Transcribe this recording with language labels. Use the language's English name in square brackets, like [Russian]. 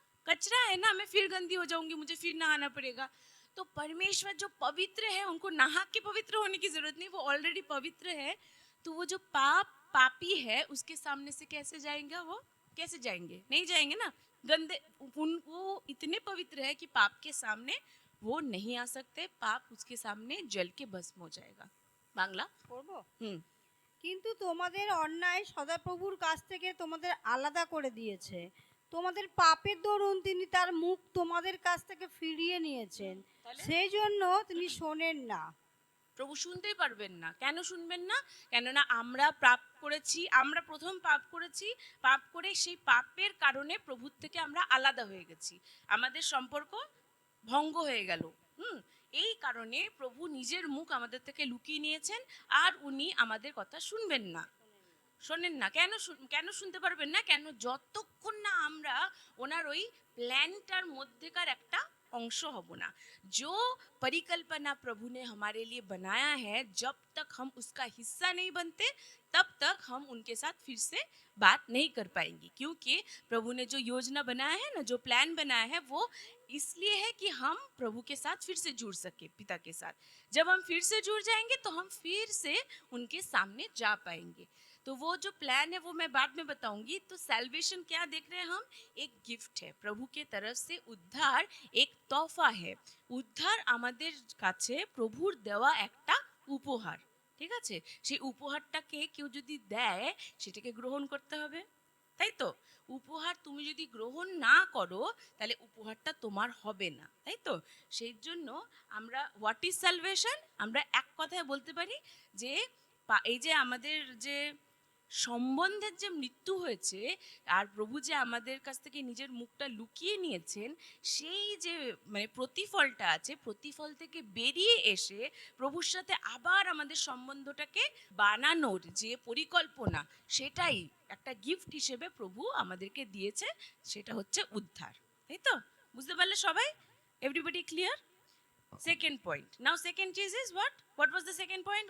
[Hindi] कचरा है ना, मैं फिर गंदी हो जाऊंगी, मुझे फिर नहाना पड़ेगा। तो परमेश्वर जो पवित्र है, उनको नहा के पवित्र होने की जरूरत नहीं, वो ऑलरेडी पवित्र है। तो वो जो पापी है, उसके सामने से कैसे जाएंगे? वो कैसे जाएंगे? नहीं जाएंगे ना, गंदे, वो इतने पवित्र है कि पाप के सामने वो नहीं आ सकते, पाप उसके सामने जल के भस्म हो जाएगा। बांग्ला [Bangla] করবো। हम्म কিন্তু তোমাদের অন্যায় সদাপ্রভুর কাছ থেকে তোমাদের আলাদা করে দিয়েছে, তোমাদের পাপের দরুন তিনি তার মুখ তোমাদের কাছ থেকে ফিরিয়ে নিয়েছেন, তাহলে? সেই জন্য তিনি শোনেন না। প্রভু শুনতেই পারবেন না। কেন শুনবেন না? কেননা আমরা পাপ করেছি, আমরা প্রথম পাপ করেছি, পাপ করে সেই পাপের কারণে প্রভুর থেকে আমরা আলাদা হয়ে গেছি, আমাদের সম্পর্ক ভঙ্গ হয়ে গেল। এই কারণে প্রভু নিজের মুখ আমাদের থেকে লুকিয়ে নিয়েছেন, আর উনি আমাদের কথা শুনবেন না, শোনেন না। কেন শুনতে পারবেন না? কেন? যতক্ষণ না আমরা ওনার ওই প্ল্যানটার মধ্যেকার একটা [Hindi] अंश हब ना। जो परिकल्पना प्रभु ने हमारे लिए बनाया है, जब तक हम उसका हिस्सा नहीं बनते, तब तक हम उनके साथ फिर से बात नहीं कर पाएंगे। क्योंकि प्रभु ने जो योजना बनाया है ना, जो प्लान बनाया है, वो इसलिए है कि हम प्रभु के साथ फिर से जुड़ सके, पिता के साथ। जब हम फिर से जुड़ जाएंगे तो हम फिर से उनके सामने जा पाएंगे। तो वो जो प्लान है वो मैं बाद में बताऊंगी। तो सैल्वेशन क्या देख रहे हैं हम? एक गिफ्ट है, प्रभु के तरफ से उद्धार एक तोहफा है। [Bangla] उद्धार আমাদের কাছে প্রভুর দেওয়া একটা উপহার, ঠিক আছে? সেই উপহারটাকে কেউ যদি দেয়, সেটাকে গ্রহণ করতে হবে, তাই তো? উপহার তুমি যদি গ্রহণ না করো, তাহলে উপহারটা তোমার হবে না, তাই তো? সেই জন্য আমরা [English] what is salvation, [Bangla] আমরা এক কথায় বলতে পারি যে এই যে আমাদের যে সম্বন্ধের যে মৃত্যু হয়েছে, আর প্রভু যে আমাদের কাছ থেকে নিজের মুখটা লুকিয়ে নিয়েছেন, সেই যে মানে প্রতিফলটা আছে, প্রতিফল থেকে বেরিয়ে এসে প্রভুর সাথে আবার আমাদের সম্বন্ধটাকে বানানোর যে পরিকল্পনা, সেটাই একটা গিফট হিসেবে প্রভু আমাদেরকে দিয়েছে, সেটা হচ্ছে উদ্ধার। তাই তো? বুঝতে পারলে সবাই? [English] Everybody clear? Second point. Now second cheese is what? What was the second point?